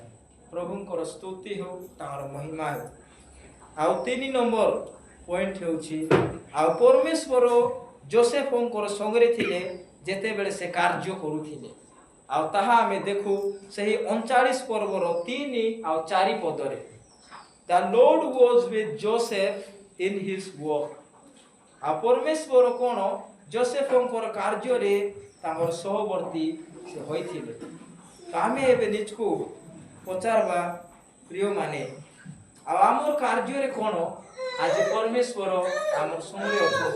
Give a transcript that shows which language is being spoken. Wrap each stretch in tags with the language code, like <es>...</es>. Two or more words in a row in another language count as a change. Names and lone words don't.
<or>ପ୍ରଭୁଙ୍କର ସ୍ତୁତି ହେଉ, ତାଙ୍କର ମହିମା ହେଉ। ଆଉ 3 ନମ୍ବର ପଏଣ୍ଟ ହେଉଛି, ଆଉ ପରମେଶ୍ୱର ଯୋଶେଫଙ୍କର ସଙ୍ଗରେ ଥିଲେ ଯେତେବେଳେ ସେ କାର୍ଯ୍ୟ କରୁଥିଲେ। ଆଉ ତାହା ଆମେ ଦେଖୁ ସେହି 39 ପର୍ବର 3 ଆଉ 4 ପଦରେ।</or> <en>The Lord was with Joseph in his work.</en> <or>ଆଉ ପରମେଶ୍ୱର କ'ଣ ଯୋଶେଫଙ୍କର କାର୍ଯ୍ୟରେ ତାଙ୍କର ସହବର୍ତ୍ତୀ ସେ ହୋଇଥିଲେ। ତ ଆମେ ଏବେ ନିଜକୁ ପଚାରବା ପ୍ରିୟମାନେ, ଆଉ ଆମର କାର୍ଯ୍ୟରେ କ'ଣ ଆଜି ପରମେଶ୍ୱର ଆମର ସଙ୍ଗରେ ଅଛନ୍ତି?</or>